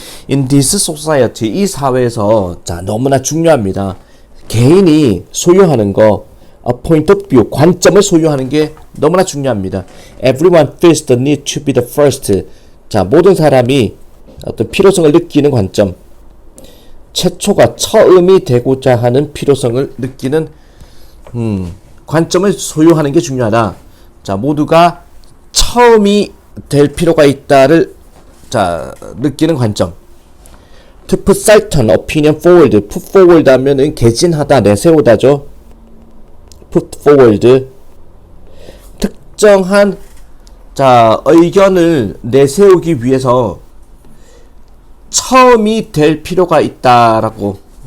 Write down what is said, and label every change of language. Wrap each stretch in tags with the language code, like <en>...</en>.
<en>In this society</en> <ko>이 사회에서 자 너무나 중요합니다. 개인이 소유하는 거</ko> <en>a point of view</en> <ko>관점을 소유하는 게 너무나 중요합니다.</ko> <en>Everyone feels the need to be the first.</en> <ko>자 모든 사람이 어떤 필요성을 느끼는 관점. 최초가 처음이 되고자 하는 필요성을 느끼는 관점을 소유하는 게 중요하다. 자 모두가 처음이 될 필요가 있다를 자 느끼는 관점.</ko> <en>To put certain opinion forward. Put forward</en> <ko>하면은 개진하다, 내세우다죠.</ko> <en>Put forward.</en> <ko>특정한 자 의견을 내세우기 위해서 처음이 될 필요가 있다라고.</ko>